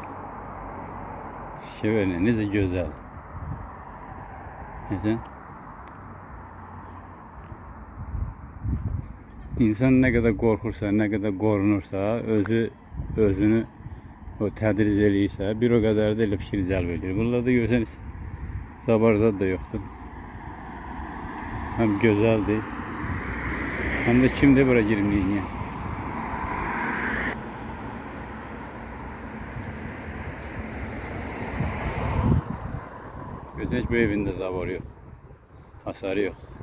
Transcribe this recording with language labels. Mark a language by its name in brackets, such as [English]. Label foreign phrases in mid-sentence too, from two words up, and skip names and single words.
[Azerbaijani] Fikir verin, necə gözəl. Necə? İnsan nə qədər qorxursa, nə qədər qorunursa, özünü o tədriz eləyirsə, bir o qədər də elə fikir cəlb edir. Bunlarda görsəniz, zabarzad da yoxdur. [Turkish] Hem güzeldi, hem de kimde bura girmeyeyim ya. Gözün hiç bu evinde zavarı yok, hasarı yok.